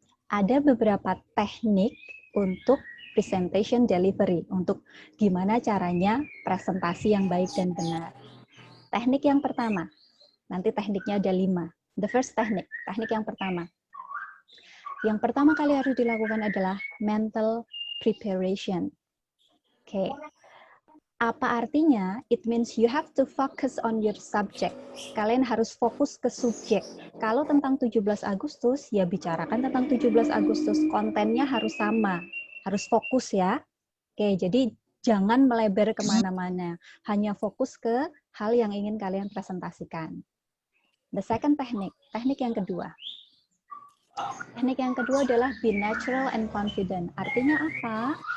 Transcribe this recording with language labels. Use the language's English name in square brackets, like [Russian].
[Indonesian] Ada beberapa teknik untuk presentation delivery, untuk gimana caranya presentasi yang baik dan benar. Teknik yang pertama, nanti tekniknya ada 5. [English] The first [Indonesian] teknik yang pertama. Yang pertama kali harus dilakukan adalah mental preparation. Oke. Apa artinya? [English] It means you have to focus on your subject. [Indonesian] Kalian harus fokus ke subjek. Kalau tentang 17 Agustus, ya bicarakan tentang 17 Agustus. Kontennya harus sama. Harus fokus ya. Oke, jadi jangan melebar kemana-mana. Hanya fokus ke hal yang ingin kalian presentasikan. [English] The second [Indonesian] teknik yang kedua. Teknik yang kedua adalah [English] be natural and confident. [Indonesian] Artinya apa?